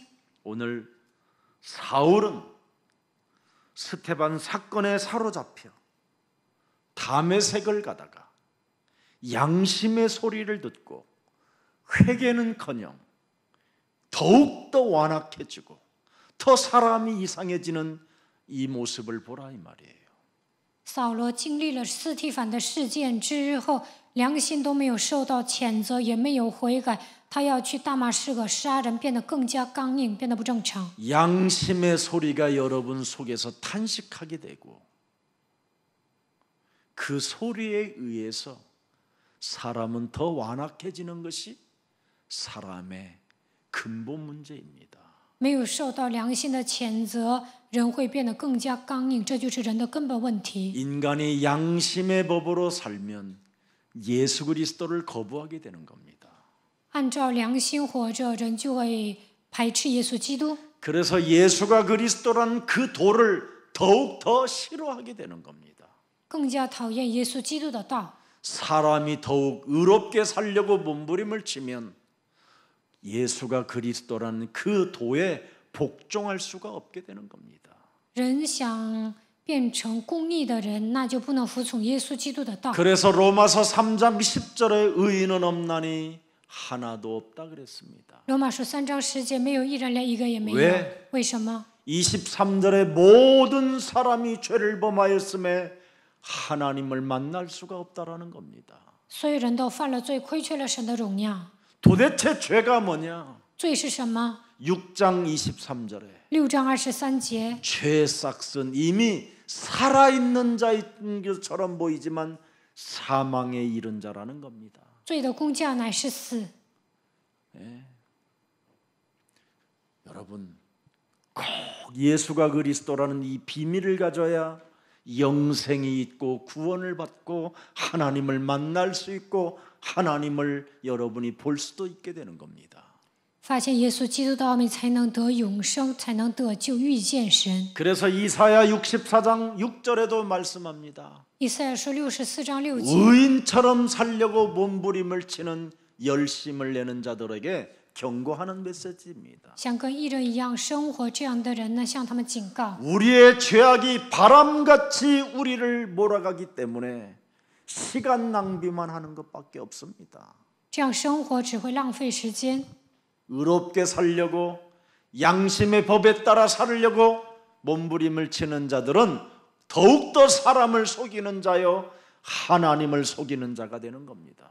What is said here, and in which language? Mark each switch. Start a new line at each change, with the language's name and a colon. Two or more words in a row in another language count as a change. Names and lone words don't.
Korean: 오늘 사울은 스테반 사건에 사로잡혀 다메섹을 가다가 양심의 소리를 듣고 회개는커녕 더욱더 완악해지고 더 사람이 이상해지는 이 모습을 보라 이 말이에요.
Chinese: 扫罗经历了斯提反的事件之后，良心都没有受到谴责，也没有悔改，他要去大马士革杀人，变得更加刚硬，变得不正常。
Korean: 양심의 소리가 여러분 속에서 탄식하게 되고 그 소리에 의해서 사람은 더 완악해지는 것이 사람의 근본 문제입니다.
Chinese: 没有受到良心的谴责，人会变得更加刚硬，这就是人的根本问题。
Korean: 인간이 양심의 법으로 살면 예수 그리스도를 거부하게 되는 겁니다.
Chinese: 按照良心活着，人就会排斥耶稣基督。
Korean: 그래서 예수가 그리스도란 그 도를 더욱 더 싫어하게 되는 겁니다.
Chinese: 更加讨厌耶稣基督的道。
Korean: 사람이 더욱 의롭게 살려고 몸부림을 치면 예수가 그리스도라는 그 도에 복종할 수가 없게 되는 겁니다.
Chinese: 人想变成公义的人，那就不能服从耶稣基督的道。
Korean: 그래서 로마서 3장 10절에 의인은 없나니 하나도 없다 그랬습니다.
Chinese: 罗马书3章10节，没有一人，连一个也没有。
Korean: 왜
Chinese: 为什么？
Korean: 23절에 모든 사람이 죄를 범하였음에 하나님을 만날 수가 없다라는 겁니다.
Chinese: 所有人都犯了罪，亏缺了神的荣耀。
Korean: 도대체 죄가 뭐냐?
Chinese: 罪是什么？
Korean: 6장 23절에
Chinese: 6 章23节，
Korean: 죄의 싹은 이미 살아있는 자인 것처럼 보이지만 사망에 이른 자라는 겁니다.
Chinese: 罪的工价乃是死。
Korean: 여러분 꼭 예수가 그리스도라는 이 비밀을 가져야 영생이 있고 구원을 받고 하나님을 만날 수 있고 하나님을 여러분이 볼 수도 있게 되는 겁니다.
Chinese: 发现耶稣基督的奥秘，才能得永生，才能得救，遇见神。
Korean: 그래서 이사야 64장 6절에도 말씀합니다.
Chinese: 以赛亚书64章6节，
Korean: 의인처럼 살려고 몸부림을 치는 열심을 내는 자들에게 경고하는 메시지입니다.
Chinese: 想跟义人一样生活这样的人呢，向他们警告：
Korean: 우리의 죄악이 바람같이 우리를 몰아가기 때문에 시간 낭비만 하는 것밖에 없습니다.
Chinese: 这样生活只会浪费时间。
Korean: 의롭게 살려고 양심의 법에 따라 살려고 몸부림을 치는 자들은 더욱더 사람을 속이는 자요 하나님을 속이는 자가 되는 겁니다.